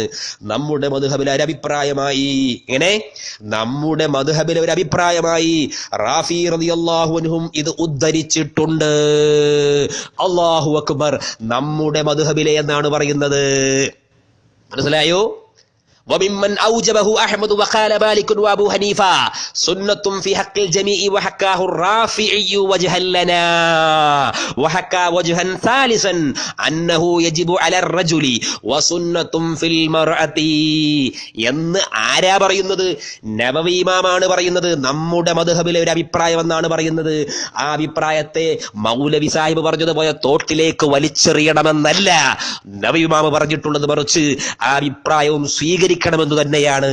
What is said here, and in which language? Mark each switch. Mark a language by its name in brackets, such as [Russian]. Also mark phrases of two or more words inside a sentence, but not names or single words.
[Malayalam] നമ്മുടെ മദ്ഹബിലെ ഒരു അഭിപ്രായമായി. എങ്ങനെ? നമ്മുടെ മദ്ഹബിലെ ഒരു അഭിപ്രായമായി റാഫി [Arabic] رضي الله عنهم [Malayalam] ഇത് ഉദ്ധരിച്ചിട്ടുണ്ട്. [Arabic] الله أكبر. [Malayalam] നമ്മുടെ മദ്ഹബിലെ എന്നാണ് പറയുന്നത്. മനസ്സിലായോ? [Arabic] وممن أوجبه أحمد وقال مالك وأبو حنيفة سنة في حق الجميع وحكاه الرافعي وجها لنا وحكى وجها ثالثا أنه يجب على الرجل وسنة في المرأة [Malayalam] എന്ന് ആരാ പറയുന്നത്? നബവി ഇമാമാണ് പറയുന്നത്. നമ്മുടെ മദ്ഹബിലെ ഒരു അഭിപ്രായം എന്നാണ് പറയുന്നത്. ആ അഭിപ്രായത്തെ മൗലവി സാഹിബ് പറഞ്ഞതുപോലെ തോട്ടിലേക്ക് വലിച്ചെറിയണമെന്നല്ല നബവി ഇമാം പറഞ്ഞിട്ടുള്ളത്, മറിച്ച് ആ അഭിപ്രായവും സ്വീകരിക്കണമെന്ന് തന്നെയാണ്.